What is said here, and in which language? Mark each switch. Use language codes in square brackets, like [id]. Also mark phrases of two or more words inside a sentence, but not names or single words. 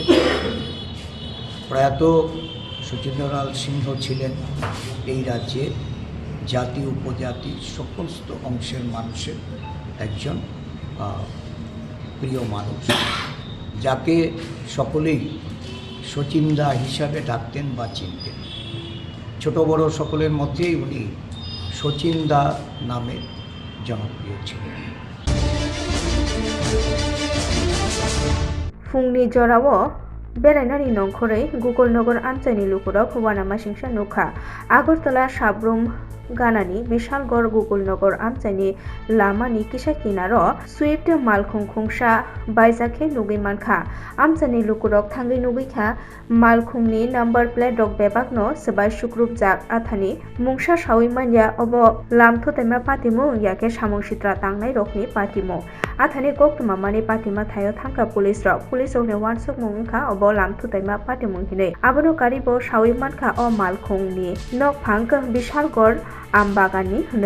[bn] প্রয়াত সচিন্দ্রলাল সিংহ ছিলেন এই রাজ্যে জাতি উপজাতি সমস্ত অংশের মানুষের একজন প্রিয় মানুষ, যাকে সকলেই সচিন্দা হিসাবে ডাকতেন বা চিনতেন। ছোট বড় সকলের মধ্যেই উনি সচিন্দা নামে জনপ্রিয় ছিলেন। [trp] फुंनि जरावो बेरायनानै नंखरै गुगलनगर आमचाइनि लुकुराव हुवानामा सिंसा नुखा आगरतला साब्रुम गानानि बिशालगड़ गुगलनगर आमचाइनि लामानि किसा किनारो सुइफ्ट मालखुंखुंसा बायजाखे नुगै मानखा आमचाइनि लुकुराव थांगै नुगैखा मालखुंनि नाम्बार प्लेट रक बेबागनो सबाय सुक्रुप जाक आथानि मुंसा सावै मानया अब लामथुतेमा पातिमु याके सामुं सित्रा तांनाय रकनि पातिमु आथानि गक्तमामानि पातिमा थायो थांखा पुलिस रक पुलिस औने वानसुक मुंखा अब लामथुतेमा पातिमु हिनै आबनो कारिबो सावै मानखा अ मालखुंनि नक फांक बिशालगड़ আমবাগানি হলে